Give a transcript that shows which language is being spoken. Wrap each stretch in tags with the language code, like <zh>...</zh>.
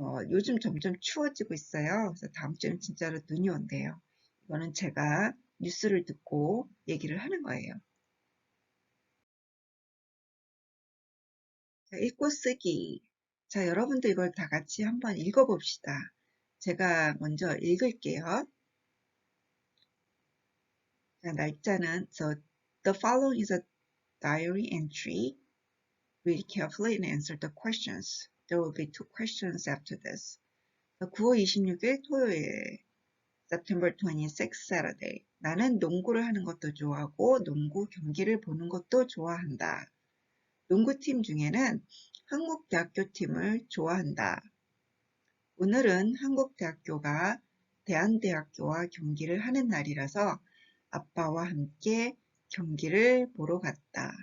<ko>요즘 점점 추워지고 있어요. 그래서 다음 주에는 진짜로 눈이 온대요. 이거는 제가 뉴스를 듣고 얘기를 하는 거예요. 자, 읽고 쓰기. 자, 여러분도 이걸 다 같이 한번 읽어봅시다. 제가 먼저 읽을게요. 자, 날짜는</ko> <en>The following is a diary entry Read carefully and answer the questions. There will be 2 questions after this.</en> <ko>9월 26일 토요일,</ko> <en>September 26th Saturday.</en> <ko>나는 농구를 하는 것도 좋아하고 농구 경기를 보는 것도 좋아한다. 농구팀 중에는 한국대학교 팀을 좋아한다. 오늘은 한국대학교가 대한대학교와 경기를 하는 날이라서 아빠와 함께 경기를 보러 갔다.</ko>